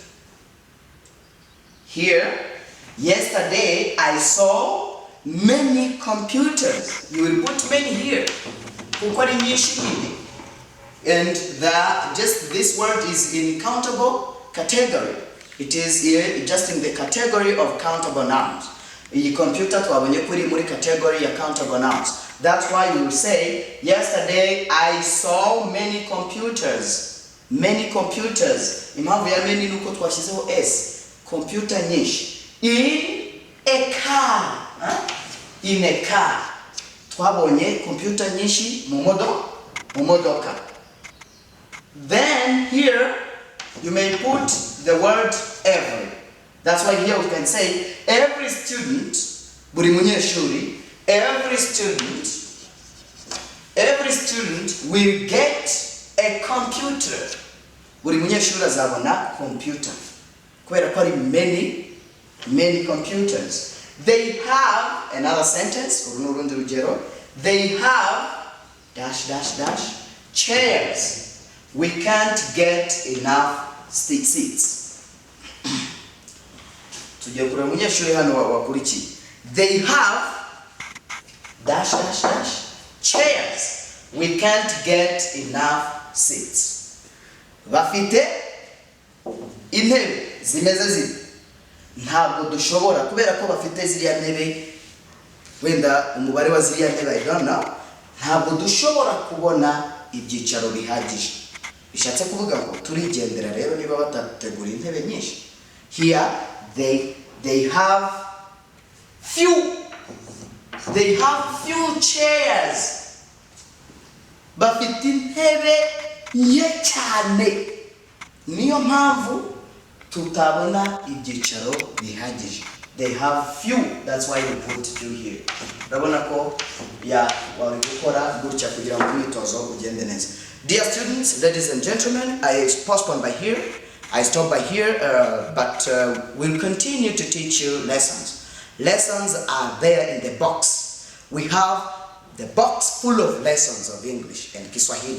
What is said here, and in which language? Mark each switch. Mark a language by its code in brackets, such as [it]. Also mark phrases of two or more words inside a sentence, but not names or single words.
[en] Here, yesterday I saw many computers. You will put many here. And just this word is in countable category. It is just in the category of countable nouns. [rw] Iyi computer twabonye kuri muri category ya [en] countable nouns. That's why we will say, yesterday I saw many computers. Many computers. [rw] Impamvu ya many nuko twashyizeho S. Computer nyinshi. [en] In a car. In a car. [rw] Twabonye computer nyinshi mu modoka. [en] Then here you may put the word every. That's why here we can say every student, [rw] buri munyeshuri, [en] every student will get a computer. [rw] Buri munyeshuri azabona computer. Kubera ko ari [en] many computers. They have another sentence, [rw] urundi rugero. [en] They have ... chairs. We can't get enough seats. [rw] tugiye kureba umunyeshuri hano wakurikiye. [en] They have dash dash dash chairs. We can't get enough seats. [rw] Bafite intebe zimeze ziri. Ntabwo dushobora kubera ko bafite ziriya ntebe, wenda umubare wa ziriya ntebe [en] I don't know, [rw] ntabwo dushobora kubona ibyicaro bihagije. Bishatse kuvuga ngo turigendera rero niba batategura intebe nyinshi. [en] Here they have few chairs. [rw] Bafite intebe nke cyane, niyo mpamvu tutabona ibyicaro bihagije. [en] They have few, that's why we put few here. [rw] Urabona ko wari gukora gutya kugira ngo umwitozo ugende neza. [en] Dear students, ladies and gentlemen, I postpone by here. I stop by here, but we'll continue to teach you lessons. Lessons are there in the box. We have the box full of lessons of English and Kiswahili.